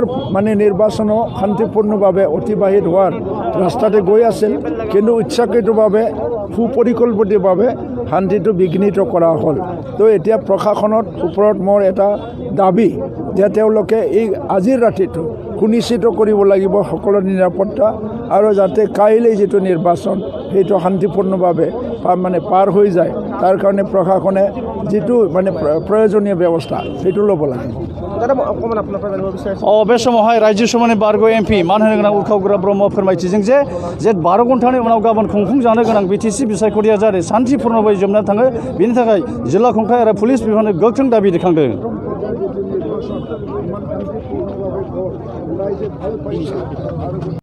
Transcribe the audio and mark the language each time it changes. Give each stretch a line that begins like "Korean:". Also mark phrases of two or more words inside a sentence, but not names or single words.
Assamese: মানে নিৰ্বাচনো শান্তিপূৰ্ণভাৱে অতিবাহিত হোৱাৰ ৰাস্তাতে গৈ আছিল কিন্তু ইচ্ছাকৃতভাৱে সুপৰিকল্পিতভাৱে শান্তিটো বিঘ্নিত কৰা হ'ল তো এতিয়া প্ৰশাসনৰ ওপৰত মোৰ এটা দাবী যে তেওঁলোকে এই আজিৰ ৰাতিটো সুনিশ্চিত কৰিব লাগিব সকলো নিৰাপত্তা আৰু যাতে কাইলৈ যিটো নিৰ্বাচন সেইটো শান্তিপূৰ্ণভাৱে মানে পাৰ হৈ যায় তাৰ কাৰণে প্ৰশাসনে যিটো মানে প্ৰয়োজনীয় ব্যৱস্থা সেইটো ল'ব লাগিব
Bodo: बे समावहाय रायजो सभानि बारग' MP मान होनो गोनां उर्खाव ब्रह्म फोरमायथिजों जे 12 घन्टानि उनाव गाबोन खुंफुंजानो गोनां BTC बिसायख'थिया जाहाथे सान्थिपूर्णयै जोबनानै थाङो बेनि थाखाय जिल्ला खुंथाय आरो पुलिस बिफाननो गोख्रों दाबि दैखांदों